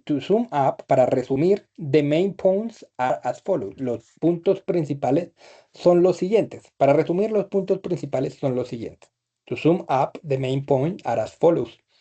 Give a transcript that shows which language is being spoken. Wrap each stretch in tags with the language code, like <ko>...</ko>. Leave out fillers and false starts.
<en>To sum up,</en> <es>para resumir,</es> <en>the main points are as follows.</en> <es>Los puntos principales son los siguientes. Para resumir, los puntos principales son los siguientes.</es> <en>To sum up, the main points are as follows.</en>